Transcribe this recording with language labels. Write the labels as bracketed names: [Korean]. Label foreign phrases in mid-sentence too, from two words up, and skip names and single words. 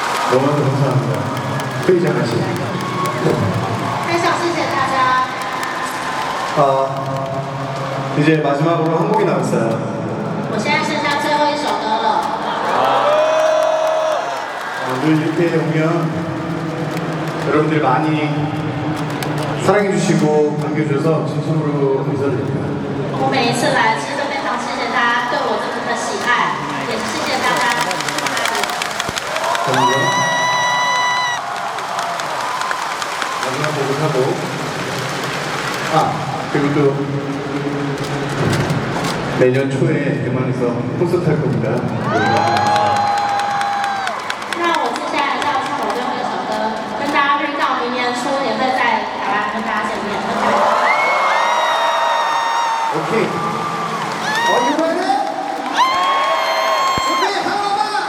[Korean] 너무나도 감사합니다. 회의장하시. [Chinese] 非常谢谢大家。 [Korean] 이제 마지막으로 한 곡이 남았어요. [Chinese] 我现在剩下最后一首歌了。 [Korean] 늘 이렇게 오면 여러분들이 많이 사랑해주시고 반겨주셔서 진심으로 감사드립니다. [Chinese] 我每一次来，其实都非常谢谢大家对我这么的喜爱，也谢谢大家。 [Korean] 감사합니다. 마지막 곡을 하고 그리고 또 내년 초에 대만에서 콘서트 할 겁니다. [Chinese] 那我接下来就要唱我最后一首歌，跟大家预告明年初也会在台湾跟大家见面。 [Korean] 오케이. [English] Are you ready? [Korean] 준비 하나만.